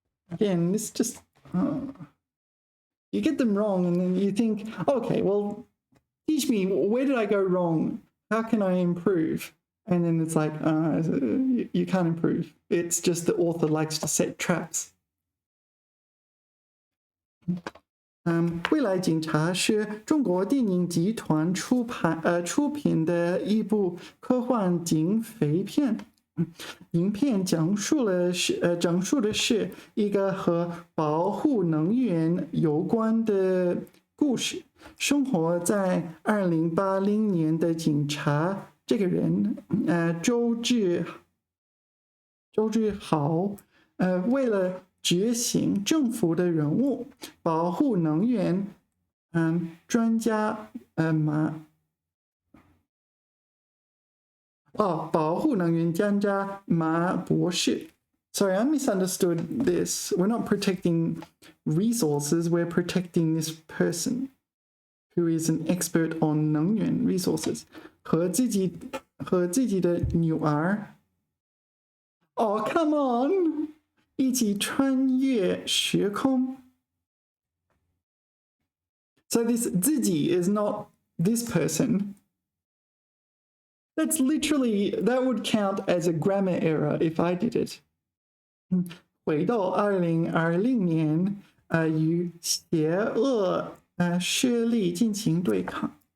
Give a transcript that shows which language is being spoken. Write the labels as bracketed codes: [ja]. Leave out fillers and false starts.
[en] Again, this just... you get them wrong and then you think, okay, well, teach me, where did I go wrong? How can I improve? And then it's like, you can't improve. It's just the author likes to set traps. [zh] 未来警察是中国电影集团出品的一部科幻警匪片. 影片讲述的是一个和保护能源有关的故事。生活在2080年的警察这个人，周志豪，为了觉醒政府的任务，保护能源，专家，保护能源专家马博士。 [en] Sorry, I misunderstood this. We're not protecting resources, we're protecting this person who is an expert on 能源 resources. [zh] 和自己的女儿。 [en] Oh, come on! [zh] 一起穿越时空。 [en] So this 自己 is not this person. That's literally, that would count as a grammar error if I did it. [zh] 回到2020年，与邪恶势力进行对抗。